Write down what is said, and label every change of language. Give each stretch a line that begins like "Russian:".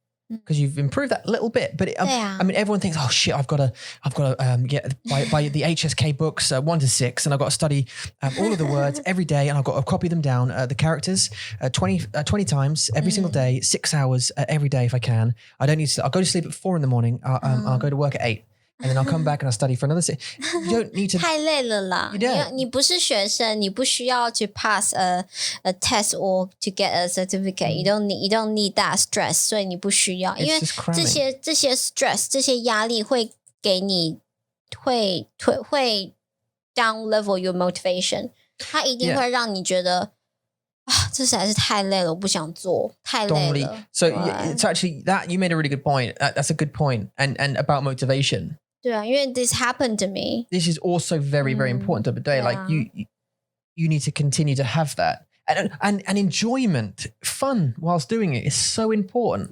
English: Because you've improved that little bit, but I mean, everyone thinks, "Oh shit, I've got to get by the HSK books 1 to 6, and I've got to study all of the words every day, and I've got to copy them down, the characters 20 times every single day, 6 hours every day if I can. I don't need to. I'll go to sleep at 4 in. I'll go to work at 8, and then I'll come back and I'll study for another 6. You don't need to.
Chinese: 太累了啦！你不是学生，你不需要
English: to pass a test or to get a certificate. You don't need that stress.
Chinese: 所以你不需要，因为这些 stress 这些压力会给你会
English: down level your motivation.
Chinese: 它一定会让你觉得这实在是太累了，我不想做，太累了。
English: So it's actually that you made a really good point. That's a good point. And about motivation.
Chinese: 对啊，因为
English: this happened to me. This is also very, very important. But like you need to continue to have that. And enjoyment, fun whilst doing it is so important.